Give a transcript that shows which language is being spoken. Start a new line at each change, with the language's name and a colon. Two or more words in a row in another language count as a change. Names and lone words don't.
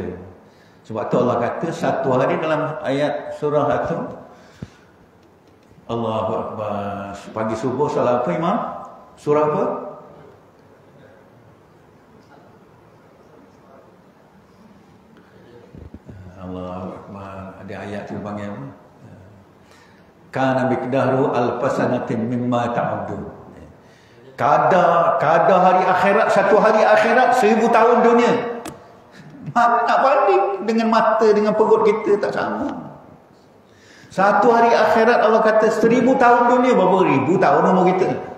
Malay: Sebab tu Allah kata satu hari dalam ayat surah itu,
Arabic: الله أكبر.
Malay: Pagi subuh solat apa Imam? Surah apa?
Arabic: الله أكبر.
Malay: Ada ayat tu panggil apa?
Arabic: كان مقداره ألف سنة مما تعدون.
Malay: Kadar hari akhirat, satu hari akhirat 1000 tahun dunia. Mana nak banding dengan mata, dengan perut kita, tak sama. Satu hari akhirat Allah kata 1000 tahun dunia, berapa ribu tahun umur kita.